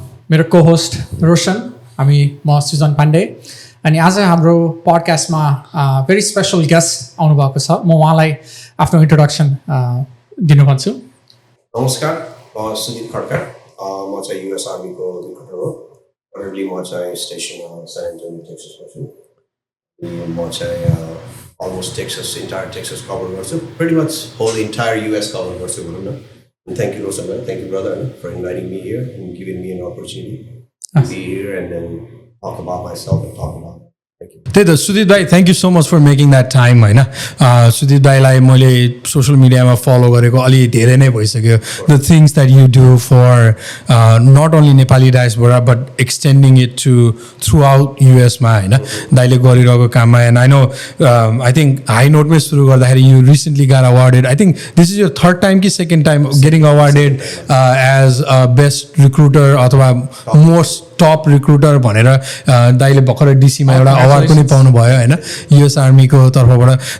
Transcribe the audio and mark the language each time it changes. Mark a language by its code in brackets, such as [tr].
[ne] मेरो को होस्ट रोशन, म सुजन पाण्डे, अनि आज हाम्रो पडकास्टमा भेरी स्पेसल गेस्ट आउनुभएको छ। म उहाँलाई आफ्नो इन्ट्रोडक्सन दिनु भन्छु। नमस्कार, म सुजित खड्का, म चाहिँ युएस आर्मीको रिक्रुटर हो। करेन्टली म चाहिँ स्टेसन सान एन्टोनियो टेक्ससमा छु। म चाहिँ [en] almost entire Texas cover गर्छु, pretty much whole entire US cover गर्छु भनौँ न। And thank you Rosan, thank you brother for inviting me here and giving me an opportunity to be here and then talk about myself and talk about. [ne] त्यही त [en] सुदीप दाई, thank you so much for making that time होइन। [ne] सुदीप दाईलाई मैले social मिडियामा follow गरेको अलि धेरै नै भइसक्यो। [en] the things that you do for not only Nepali diaspora but extending it to throughout [ne] युएसमा होइन, दाईले गरिरहेको काममा। [en] and I know I think high नोटमै सुरु गर्दाखेरि you recently got awarded, I think this is your third time कि second time getting awarded as best recruiter अथवा most top recruiter [ne] भनेर दाईले भर्खर डिसीमा एउटा अवार्ड पनि पाउनुभयो होइन युएस आर्मीको तर्फबाट।